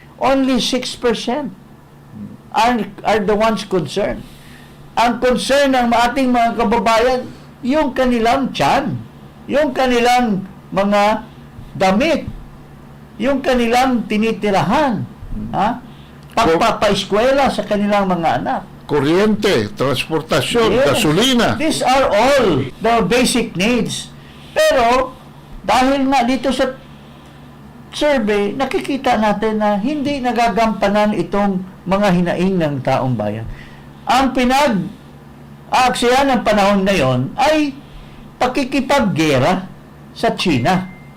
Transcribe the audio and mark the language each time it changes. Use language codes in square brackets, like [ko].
[en] Only 6% are the ones concerned. [tl] Ang concern ng ating mga kababayan, yung kanilang tiyan, yung kanilang mga damit, yung kanilang tinitirahan, pagpapaeskwela sa kanilang mga anak. Kuryente, transportasyon, [en] Yes. [tl] gasolina. [en] These are all the basic needs. [tl] Pero, dahil nga dito sa survey, nakikita natin na hindi nagagampanan itong mga hinaing ng taong bayan. Ang pinag-aaksaya ng panahon na yon ay pakikipaggera sa China.